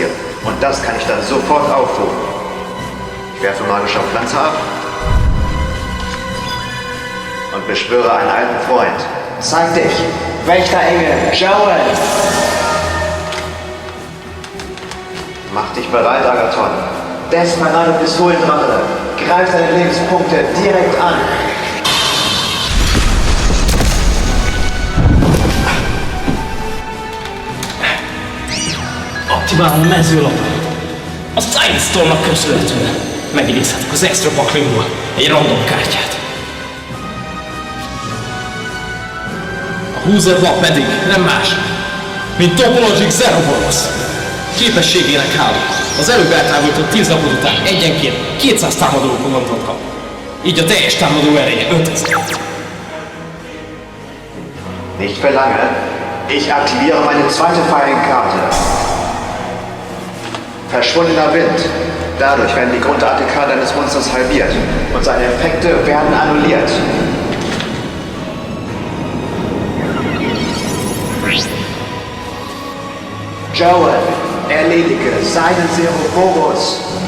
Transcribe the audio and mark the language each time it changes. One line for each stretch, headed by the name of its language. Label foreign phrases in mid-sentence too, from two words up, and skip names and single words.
German: Und das kann ich dann sofort auftun. Ich werfe magischer Pflanze ab und beschwöre einen alten Freund. Zeig dich, Wächterengel, Joel! Mach dich bereit, Agathon. Desperado Pistolendrache, greif deine Lebenspunkte direkt an.
Hungarian: Aktiválom a mezőlapot. A Silent Stormnak köszönhetően megidézhetek az extra paklinkból egy random kártyát. A húzott lap pedig nem más, mint Topologic Zeroboros. Képességének hála az előbb eltávolított 10 lapod után egyenként 200 támadó komantot kap. Így a teljes támadó ereje 5000.
German: Nicht für lange. Ich aktiviere meine zweite Fallenkarte. Verschwundener Wind. Dadurch werden die Grundart deines Monsters halbiert und seine Effekte werden annulliert. Joel, erledige seinen Zeroboros.